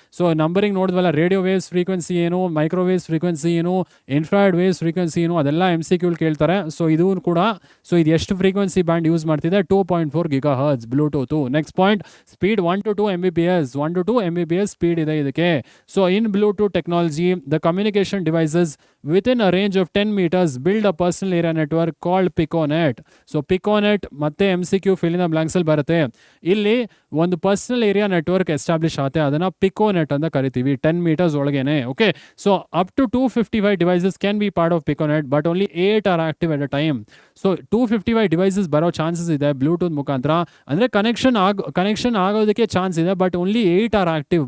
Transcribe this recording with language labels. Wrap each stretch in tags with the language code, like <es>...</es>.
<kn>So numbering ನೋಡಿದ್ವಲ್ಲ, radio waves frequency ಏನು, microwaves frequency ಏನು, infrared waves frequency ಏನು, ಅದೆಲ್ಲ MCQ ಕೇಳ್ತಾರೆ. ಸೊ ಇದು ಕೂಡ, ಸೊ ಇದು ಎಷ್ಟು ಫ್ರೀಕ್ವೆನ್ಸಿ ಬ್ಯಾಂಡ್ ಯೂಸ್ ಮಾಡ್ತಿದೆ? 2.4 GHz Bluetooth. Next point, speed 1 to 2 Mbps. 1 to 2 Mbps speed ಇದೆ ಇದಕ್ಕೆ.</kn> <en>So in Bluetooth technology the communication devices within a range of 10 meters build a personal area network called PICONET.</en> <kn>So PICONET ಮತ್ತೆ MCQ fill in the blanks ಅಲ್ಲಿ ಬರುತ್ತೆ. ಇಲ್ಲಿ ಒಂದು personal area network establish ಆಗುತ್ತೆ, ಅದನ್ನ PICONET ಅಂತ ಕರಿತೀವಿ, 10 meters ಒಳಗೇನೆ.</kn> <en>Okay, so up to 255 devices can be part of PICONET, but only 8 are active at a time.</en> <kn>So 255 devices ಬರೋ ಚಾನ್ಸಸ್ ಇದೆ ಬ್ಲೂಟೂತ್ ಮುಖಾಂತರ. ಅಂದರೆ ಕನೆಕ್ಷನ್ ಆಗೋದಕ್ಕೆ ಚಾನ್ಸ್ ಇದೆ,</kn> <en>But only 8 are active.</en>